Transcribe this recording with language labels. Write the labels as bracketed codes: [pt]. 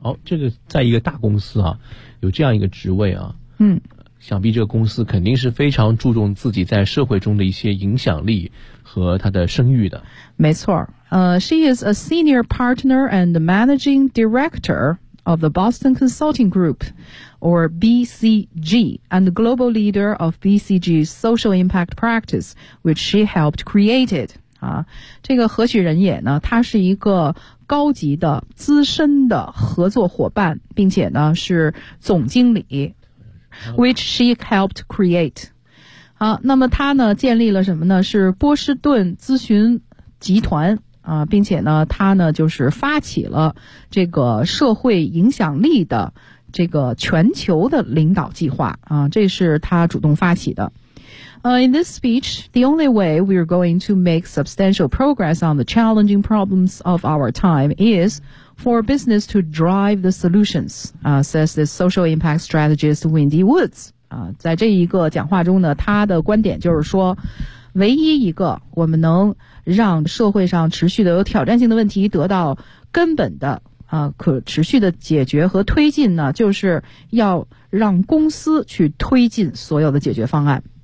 [zh] 哦，这个在一个大公司啊，有这样一个职位啊，嗯，想必这个公司肯定是非常注重自己在社会中的一些影响力和他的声誉的。 [en] 没错，She is a senior partner and managing director of the Boston Consulting Group. Or BCG, and the global leader of BCG's social impact practice, which she helped created. [zh] 啊，这个何许人也呢？他是一个高级的、资深的合作伙伴，并且呢是总经理 ， [en] which she helped create. [zh] 好，那么他呢建立了什么呢？是波士顿咨询集团啊，并且呢他呢就是发起了这个社会影响力的。这个全球的领导计划啊，这是他主动发起的。 [en] In this speech, the only way we are going to make substantial progress on the challenging problems of our time is for business to drive the solutions, says this social impact strategist Wendy Woods. [zh] 啊，在这一个讲话中呢，他的观点就是说，唯一一个我们能让社会上持续的有挑战性的问题得到根本的可持续的解决和推进呢，就是要让公司去推进所有的解决方案。